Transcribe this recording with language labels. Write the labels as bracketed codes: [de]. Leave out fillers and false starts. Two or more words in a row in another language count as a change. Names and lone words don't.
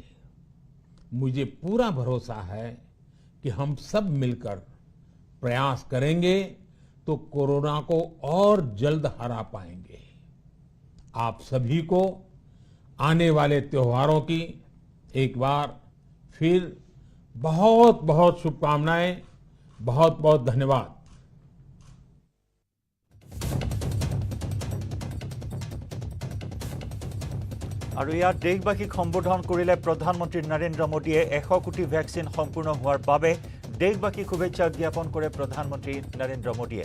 [hi] मुझे पूरा भरोसा है कि हम सब मिलकर प्रयास करेंगे तो कोरोना को और जल्द हरा पाएंगे। आप सभी को आने वाले त्योहारों की एक बार फिर बहुत बहुत शुभकामनाएं, बहुत बहुत धन्यवाद। [as] আৰু ইয়াত দেশবাসীক সম্বোধন কৰিলে প্ৰধানমন্ত্ৰী নৰেন্দ্ৰ মোদীয়ে 100 কোটি ভেকচিন সম্পূৰ্ণ হোৱাৰ বাবে দেশবাসীক শুভেচ্ছা জ্ঞাপন কৰে প্ৰধানমন্ত্ৰী নৰেন্দ্ৰ মোদীয়ে।